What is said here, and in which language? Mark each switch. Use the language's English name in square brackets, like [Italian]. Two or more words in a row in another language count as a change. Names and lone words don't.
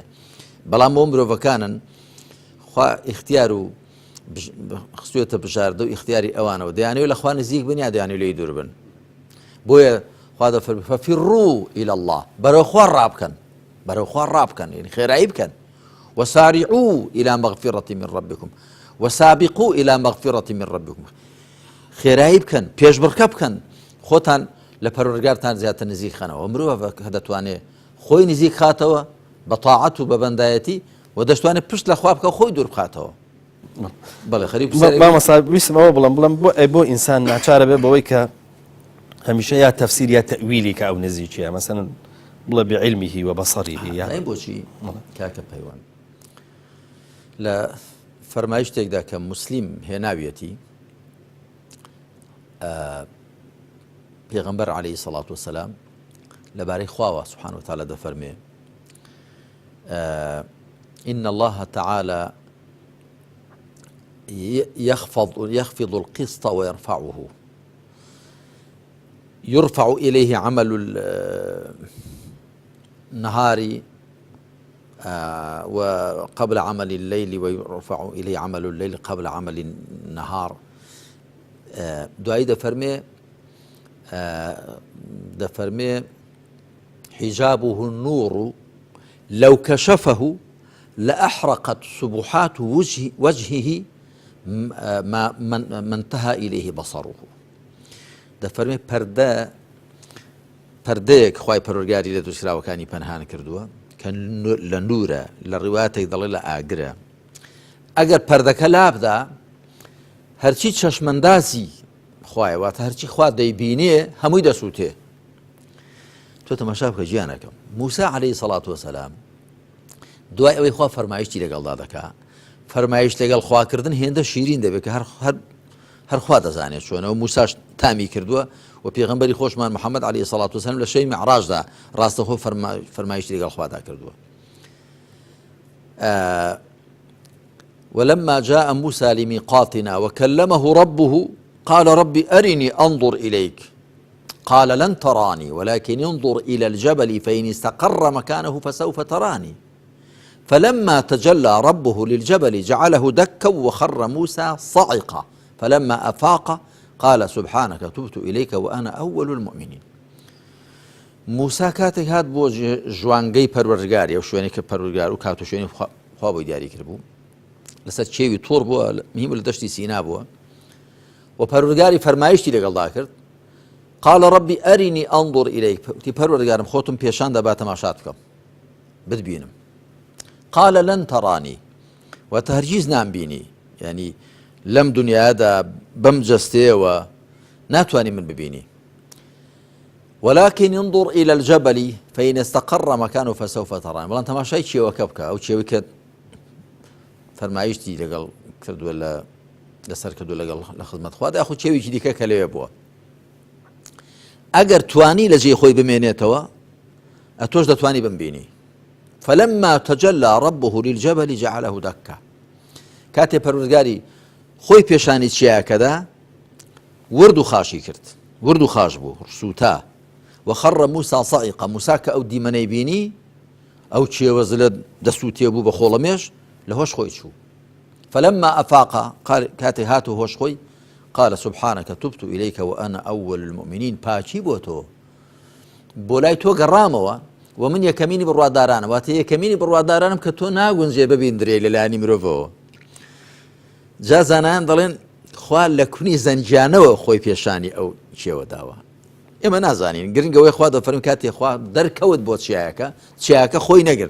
[Central Kurdish] بەڵام بۆ مرۆڤەکانن خوا ئیختیار و خستوێتە بژاردە و ئیختیاری ئەوانەوە دەیانەوێت لە خوا نزیک بن یا دەیانەوێت لێی دوور بن. بۆیە خوا دەفەرمێ [Arabic] فەفیڕوو ئیلە الله، [Central Kurdish] بەرەو خوا ڕابکەن، بەرەو خوا ڕابکەن، یعنی خێرایی بکەن. [Arabic] وسارعوا إلى مغفرة من ربكم وسابقوا إلى مغفرة من ربكم، [Central Kurdish] خێرایی بکەن، پێشبڕکە بکەن، خۆتان لە پەروەردگارتان زیاتر نزیک خەنەوە. مرۆڤ کە دەتوانێت خۆی نزیک خاتەوە بە تاعەت و بە بەندایەتی و دەشتوانێت پشت لە خوا بکە خۆی دوور بخاتەوە. بەڵێ خەریک ویستمەوە بڵم بۆ ئینسان ناچارە بێ بەوەی کە هەمیشە یا تەفسیر یا تەویلی کە ئەو نزیکیە مەسەن بڵێ [Arabic] بعلمیه وبصره [Central Kurdish] یا بۆچی کاکە پەیوان لە فەرمایشتێکدا کە موسلیم هێناویەتی پێغەمبەر [Arabic] عەلەیهی سەڵات وسەلام [Central Kurdish] لەبارەی خواوە [Arabic] سوبحانه وتعالى [Central Kurdish] دەفەرمێ [Arabic] إن الله تعالى يخفض القسط ويرفعه، يرفع إليه عمل النهار وقبل عمل الليل ويرفع إليه عمل الليل قبل عمل النهار. [Central Kurdish] دوایی دەفەرمێ [Arabic] حجابه النور لو كشفه لأحرقت سبحات وجهه ما انتهى إليه بصره. [Central Kurdish] دەفەرمێ پەردەیەک خوای پەروەردگاری لە دروستکراوەکانی پەنهان کردووە کە لە نورە، لە ڕیواتێک دەڵێ لە ئاگرە. ئەگەر پەردەکە لابدا هەرچی چەشمەندازی خوایە، واتە هەرچی خوا دەیبینێ هەمووی دەسووتێ. تۆ تەماشا بکە گیانەکەم. موسا [Arabic] عەلەیهی سەڵات وسەلام [Central Kurdish] دوای ئەوەی خوا فەرمایشتی لەگەڵدا دەکا، فەرمایش لەگەڵ خواکردن هێندە شیرین دەبێت کە هەر خوا دەزانێت چۆنەوە. موساش تامی کردووە و پێغەمبەری خۆشمان محەممەد [Arabic] عەلەیهی سەڵات وسەلام [Central Kurdish] لە شەوی میعراجدا ڕاستەخۆ فەرمایشتی لەگەڵ خوادا کردووە. [Arabic] ولما جاء موسى لميقاتنا وكلمه ربه قال رب أرني أنظر إليك قال لن تراني ولكن انظر إلى الجبل فإن استقر مكانه فسوف تراني فلما تجلى ربه للجبل جعله دكا وخر موسى صعقا فلما أفاق قال سبحانك تبت إليك وأنا أول المؤمنين. [Central Kurdish] موسى کاتێک هات بۆ ژوانگەی پەروەردگاری ئەو شوێنێک کە پەروەردگار و کات و شوێنی خوا بۆی دیاری کردبوو لەسەر چێوی تۆڕ بووە، مهم لە دەشتی سینا بووە و پەروەردگاری فەرمایشتی لەگەڵدا کرد. [Arabic] قال ربي أرني أنظر إليك، [Central Kurdish] وتی پەروەردگارم خۆتم پێشان دەبا تەماشات بکەم بتبینم. [Arabic] قال لن تراني، [Central Kurdish] واتە هەرگیز نامبینی، یعنی لەم دنیادا بەم جەستەیەوە ناتوانانی من ببینی. [Arabic] ولكن انظر إلى الجبل فإن استقر مكانه فسوف تراني. [Central Kurdish] بەڵام تەماشای چێوەکە بکە، ئەو چێوەی کە فەرمایشتی لەگەڵ کردووە لەسەر کردو لە خزمەت خوا داخۆ چێوێکی دیکە کە لەوێ بووە. ئەگەر توانی لە جێی خۆی بمێنێتەوە ئەتۆش دەتوانی بمبینی. [Arabic] فلما تجلى ربه للجبل جعله دكا، [Central Kurdish] کاتێ پەروەردگاری خۆی پێشانی چیاکەدا ورد و خاشی کرد، ورد و خاش بوو سووتا. [Arabic] وخر موسى صعقا، [Central Kurdish] موسا کە ئەو دیمەنەی بینی ئەو چێوەز لە دەسووتێ بوو بە خۆڵەمێش لە هۆش خۆی چوو. [Arabic] فلما أفاق [Central Kurdish] کاتێ هاتو هۆش خۆی [Arabic] قال سبحانك تبت إليك وأنا أول المؤمنين. [Central Kurdish] پاچی بۆ تۆ، بۆ لای تۆ گەڕامەوە و من یەکەمینی بڕوادارانم، واتە یەکەمینی بڕوادارانم کە تۆ ناگونجێ ببیندرێ لەلایەنی مرۆڤەوە. جا زانایان دەڵێن خوا لە کونی زەنجانەوە خۆی پێشانی ئەو چێوە داوە. ئێمە نازانین، گرنگەوەی خوا دەفەرمێ کاتێ خوا دەرکەوت بۆ چیاکە خۆی نەگرت.